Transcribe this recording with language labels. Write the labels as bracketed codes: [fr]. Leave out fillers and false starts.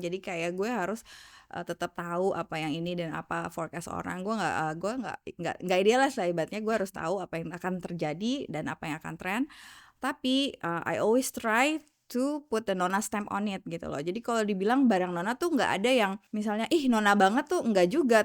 [id] Jadi kayak gue harus tetap tahu apa yang ini dan apa forecast orang. Gue nggak idealis lah ibaratnya. Gue harus tahu apa yang akan terjadi dan apa yang akan trend. Tapi [en] I always try to put the Nona stamp on it [id] gitu loh. Jadi kalau dibilang barang Nona tuh nggak ada yang misalnya Nona banget tuh, nggak juga.